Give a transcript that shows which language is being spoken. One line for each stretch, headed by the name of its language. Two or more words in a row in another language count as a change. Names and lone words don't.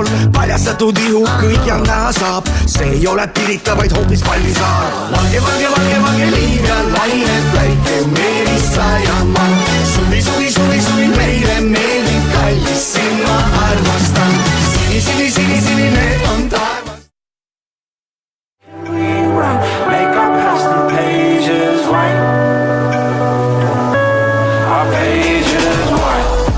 Estonian: Paljastatud ihu, kõik ja näha saab, see ei ole Pirita, vaid hoopis Pallisaar. Valge liiv ja lained päike meelisa ja ma suvi meile meeldib kallis, sind ma armastan. Sinine on taevas.
English: Make our past and pages white. Our pages white.